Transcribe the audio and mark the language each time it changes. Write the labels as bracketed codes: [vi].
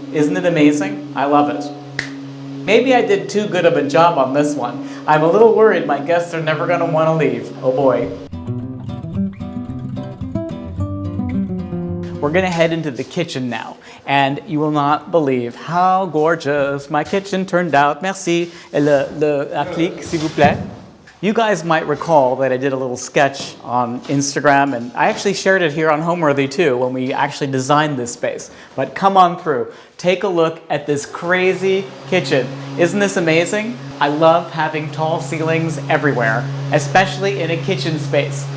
[en] Isn't it amazing? I love it. Maybe I did too good of a job on this one. I'm a little worried my guests are never going to want to leave. Oh boy. we're gonna head into the kitchen now. And you will not believe how gorgeous my kitchen turned out. [fr] Merci. Et la clique, s'il vous plaît. [en] You guys might recall that I did a little sketch on Instagram, and I actually shared it here on Homeworthy too when we actually designed this space. But come on through. Take a look at this crazy kitchen. Isn't this amazing? I love having tall ceilings everywhere, especially in a kitchen space.